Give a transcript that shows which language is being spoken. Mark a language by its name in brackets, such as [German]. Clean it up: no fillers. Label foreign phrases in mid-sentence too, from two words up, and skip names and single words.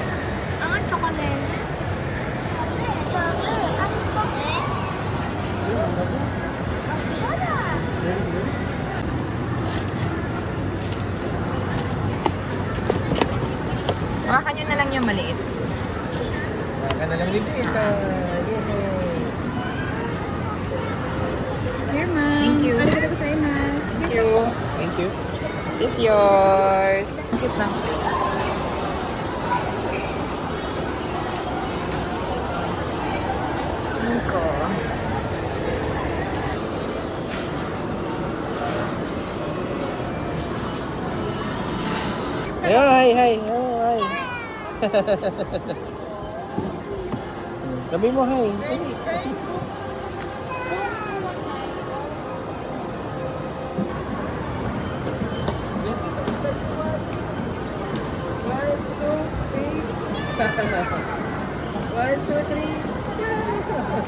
[Filipino] Ang chocolate. Chocolate. Ano ba? Makakan nyo na lang yung maliit. Baka na lang dito. [English] Here, ma'am. Thank you. Thank you. Thank you. This is yours. [Filipino] Cute ng place. Nico. [English] Ayo, hi, hi. Ayo, hi. [Filipino] Sabi mo, [English] hi. One, two, three.